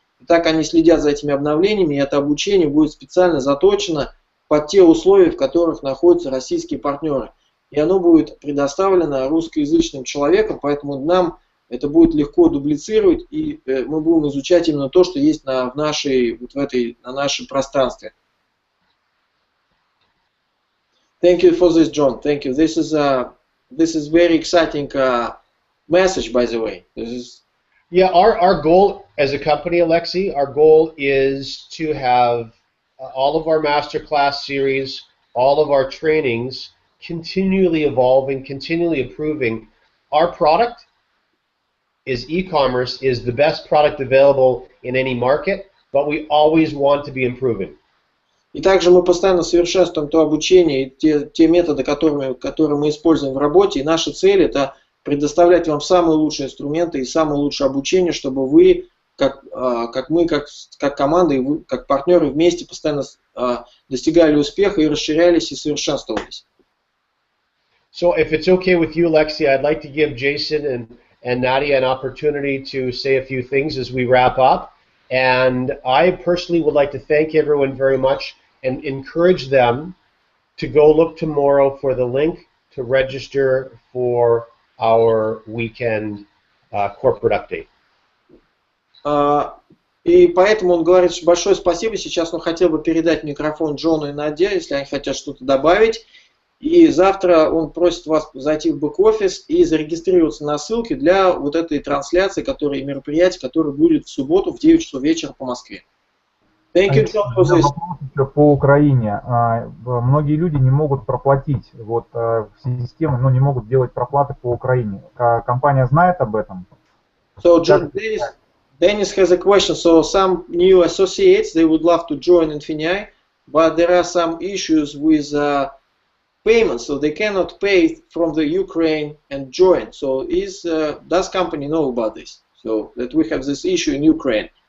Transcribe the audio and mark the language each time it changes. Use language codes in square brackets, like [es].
[ru] И так они следят за этими обновлениями, и это обучение будет специально заточено под те условия, в которых находятся российские партнеры. И оно будет предоставлено русскоязычным человеком, поэтому нам это будет легко дублицировать, и мы будем изучать именно то, что есть на нашем пространстве. [en] Thank you for this, John. Thank you. This is very exciting message, by the way. Yeah, our goal as a company, Alexei, our goal is to have all of our masterclass series, all of our trainings continually evolving, continually improving. Our product is e-commerce, is the best product available in any market, but we always want to be improving. [ru] И также мы постоянно совершенствуем то обучение и те методы, которые мы используем в работе. И наша цель – это предоставлять вам самые лучшие инструменты и самое лучшее обучение, чтобы вы, как команда, и вы, как партнеры, вместе постоянно достигали успеха и расширялись и совершенствовались. [en] So if it's okay with you, Alexei, I'd like to give Jason and Nadia an opportunity to say a few things as we wrap up. And I personally would like to thank everyone very much and encourage them to go look tomorrow for the link to register for our weekend corporate update. [ru] И поэтому он говорит, что большое спасибо. Сейчас он хотел бы передать микрофон Джону и Наде, если они хотят что-то добавить. И завтра он просит вас зайти в бэк-офис и зарегистрироваться на ссылке для вот этой трансляции, мероприятия, которое будет в субботу в 9 часов вечера по Москве. [en] Thank you, John, for this. [ru] По Украине. Многие люди не могут проплатить вот систему, но не могут делать проплаты по Украине. Компания знает об этом? [en] So, Dennis has a question. So, some new associates, they would love to join INFINII, but there are some issues with payments, so they cannot pay from the Ukraine and join. So, does company know about this? So, that we have this issue in Ukraine.